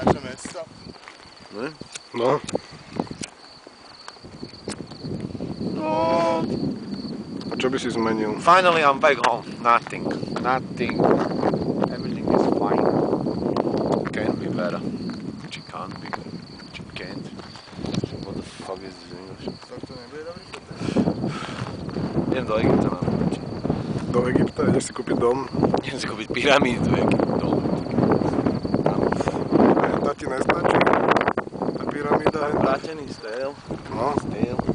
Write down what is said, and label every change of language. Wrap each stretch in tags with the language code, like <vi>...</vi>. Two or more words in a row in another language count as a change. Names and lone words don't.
<sk>mesto. Ne? No. A čo by si zmenil?</sk> <en>Finally I'm back home. Nothing. Everything is fine. Can be better. Which it can't be. Which it can't. What the fuck is this English?</en> <sk>Tak to nebude dobrý fotel. Idem do Egypta na poči. Do Egypta? Ideš si kúpiť dom? Idem si kúpiť pyramídu do Egypta. Henta ti nestačí? Tá pyramída henta? Vrátený style. No. Style.</sk>